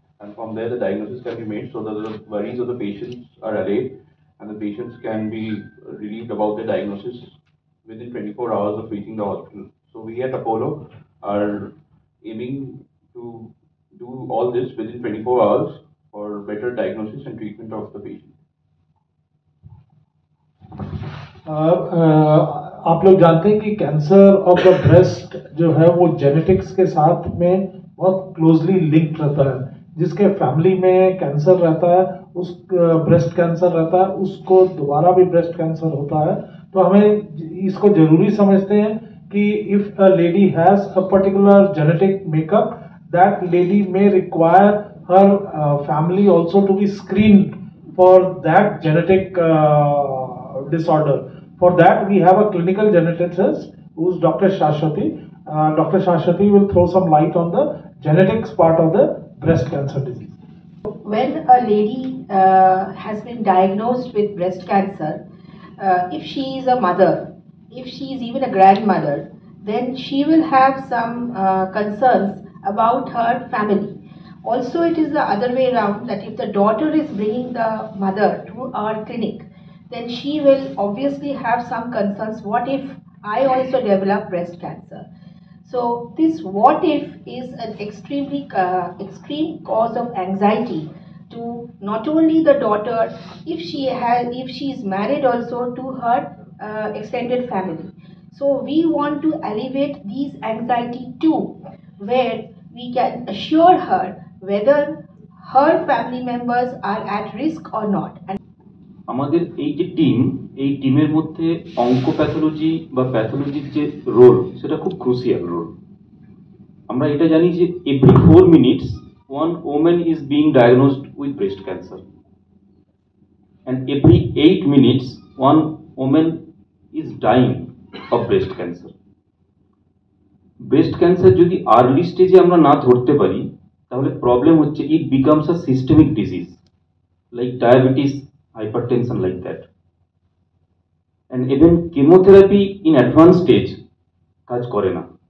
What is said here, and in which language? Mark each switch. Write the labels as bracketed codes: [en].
[en] And from there, the diagnosis can be made so that the worries of the patients are allayed and the patients can be relieved about the diagnosis within 24 hours of reaching the hospital. So we at Apollo are aiming to do all this within 24 hours for better diagnosis and treatment of the patient. [hi] आप लोग जानते हैं कि cancer of the breast जो है वो genetics के साथ में बहुत क्लोजली लिंक्ड रहता है. जिसके फैमिली में कैंसर रहता है, उस ब्रेस्ट कैंसर रहता है, उसको दोबारा भी ब्रेस्ट कैंसर होता है. तो हमें इसको जरूरी समझते हैं कि [en] If a lady has a particular genetic makeup, that lady may require her family also to be screened for that genetic disorder. For that we have a clinical geneticist who is Dr. Shashwati. Dr. Shashwati will throw some light on the genetics part of the breast cancer disease. When a lady has been diagnosed with breast cancer, if she is a mother, if she is even a grandmother, then she will have some concerns about her family. Also, it is the other way around, that if the daughter is bringing the mother to our clinic, then she will obviously have some concerns. What if I also develop breast cancer? So this what if is an extremely extreme cause of anxiety to not only the daughter, if she is married, also to her extended family. So we want to alleviate these anxiety too, where we can assure her whether her family members are at risk or not. And [bn] আমাদের এই যে এই টিমের মধ্যে অঙ্কোপ্যাথোলজি বা প্যাথোলজির যে role, সেটা খুব ক্রুশিয়াল রোল. আমরা এটা জানি যে [en] Every 4 minutes one woman is being diagnosed with breast cancer, and every 8 minutes one woman is dying of breast cancer. [bn] Breast cancer যদি আর্লি স্টেজে আমরা না ধরতে পারি, তাহলে প্রবলেম হচ্ছে [en] It becomes a systemic disease like diabetes, hypertension, like that. And even chemotherapy in advanced stage [bn] কাজ করে না.